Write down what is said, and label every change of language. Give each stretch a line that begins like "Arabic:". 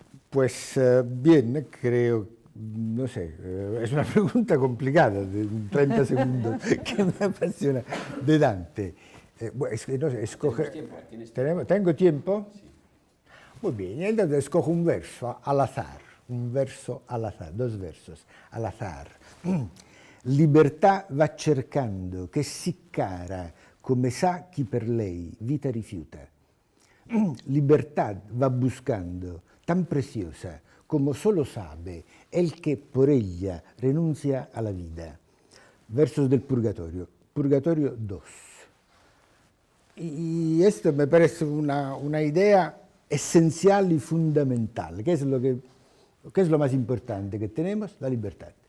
Spanish: Pues bien, creo, no sé, es una pregunta complicada de 30 segundos que me apasiona de Dante. Bueno, es que no sé, escoge... ¿Tienes tiempo? ¿Tengo tiempo? Sí. Muy bien, entonces escojo un verso al azar, dos versos al azar.
Italian: Libertà va cercando, che sì cara, come sa chi per lei vita rifiuta.
Spanish: Libertad va buscando, tan preciosa como solo sabe el que por ella renuncia a la vida. Versos del Purgatorio, Purgatorio 2. Y esto me parece una idea esencial y fundamental. ¿Qué es lo más importante que tenemos? La libertad.